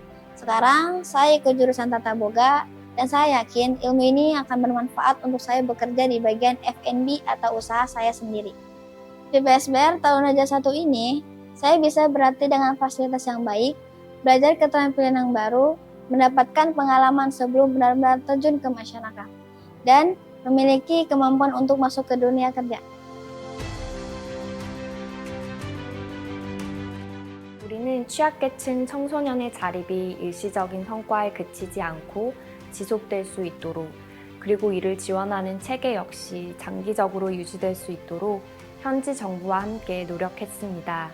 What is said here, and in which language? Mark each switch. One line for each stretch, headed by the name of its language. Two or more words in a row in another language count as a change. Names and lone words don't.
Indonesian: Sekarang saya ikut jurusan Tata Boga dan saya yakin ilmu ini akan bermanfaat untuk saya bekerja di bagian F&B atau usaha saya sendiri. Di PSBR tahun Raja 1 ini, saya bisa berlatih dengan fasilitas yang baik, belajar keterampilan yang baru, mendapatkan pengalaman sebelum benar-benar terjun ke masyarakat, dan memiliki kemampuan untuk masuk ke dunia kerja.
Korean: 우리는 취약계층 청소년의 자립이 일시적인 성과에 그치지 않고 지속될 수 있도록, 그리고 이를 지원하는 체계 역시 장기적으로 유지될 수 있도록 현지 정부와 함께 노력했습니다.